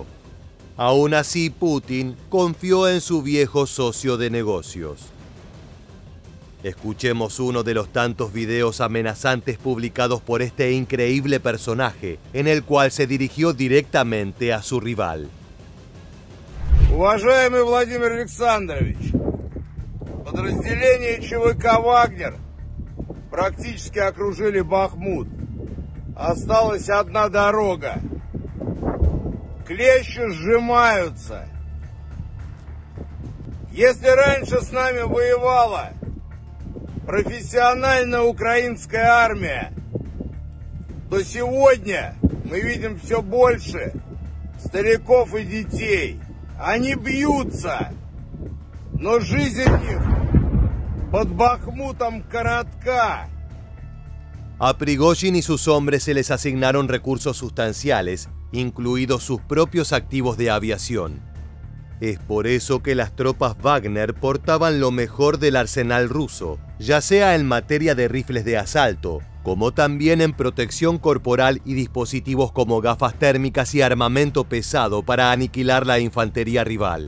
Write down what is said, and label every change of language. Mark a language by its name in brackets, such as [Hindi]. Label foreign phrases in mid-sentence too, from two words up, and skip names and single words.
[Spanish] Aún así, Putin confió en su viejo socio de negocios. Escuchemos uno de los tantos videos amenazantes publicados por este increíble personaje, en el cual se dirigió directamente a su rival. [Russian] Уважаемый Владимир Александрович, подразделения ЧВК «Вагнер» практически окружили Бахмут. Осталась одна дорога. Клещи сжимаются. Если раньше с нами воевала профессиональная украинская армия, то сегодня мы видим все больше стариков и детей. Они бьются, но жизнь их под Бахмутом коротка. [Spanish] A Prigozhin y sus hombres se les asignaron recursos sustanciales, incluidos sus propios activos de aviación. Es por eso que las tropas Wagner portaban lo mejor del arsenal ruso, ya sea en materia de rifles de asalto, como también en protección corporal y dispositivos como gafas térmicas y armamento pesado para aniquilar la infantería rival.